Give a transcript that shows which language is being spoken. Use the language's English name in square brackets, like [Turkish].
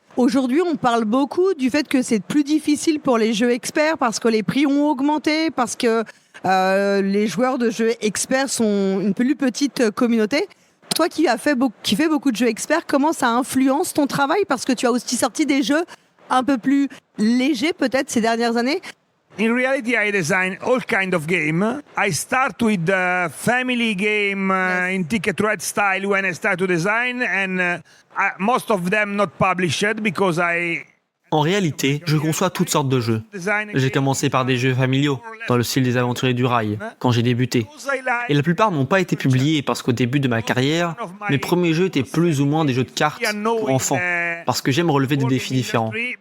[French] Aujourd'hui, on parle beaucoup du fait que c'est plus difficile pour les jeux experts parce que les prix ont augmenté, parce que les joueurs de jeux experts sont une plus petite communauté. Toi qui fais beaucoup de jeux experts, comment ça influence ton travail? Parce que tu as aussi sorti des jeux un peu plus légers peut-être ces dernières années. [English] In reality, I design all kind of game. I start with the family game in Ticket Ride style when I start to design, and most of them not published because [French] En réalité, je conçois toutes sortes de jeux. J'ai commencé par des jeux familiaux, dans le style des aventuriers du rail, quand j'ai débuté. Et la plupart n'ont pas été publiés parce qu'au début de ma carrière, mes premiers jeux étaient plus ou moins des jeux de cartes pour enfants, parce que j'aime relever des défis différents.